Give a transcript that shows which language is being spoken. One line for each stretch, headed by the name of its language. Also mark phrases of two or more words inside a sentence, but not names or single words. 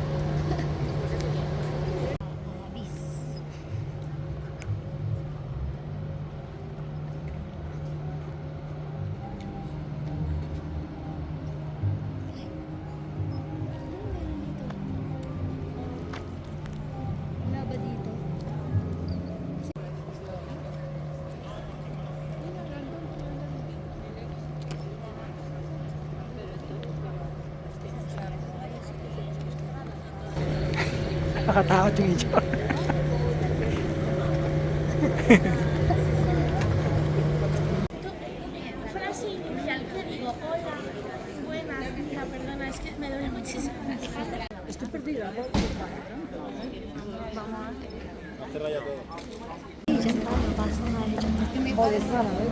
Filipino: Bis. Wala ba dito? Nakatakot yung itsura.
Spanish: Frase inicial que digo, hola, buenas, mira, perdona, es que me duele muchísimo la espalda. Estoy perdida. Vamos.
Filipino: Diyan tayo, basta tayo.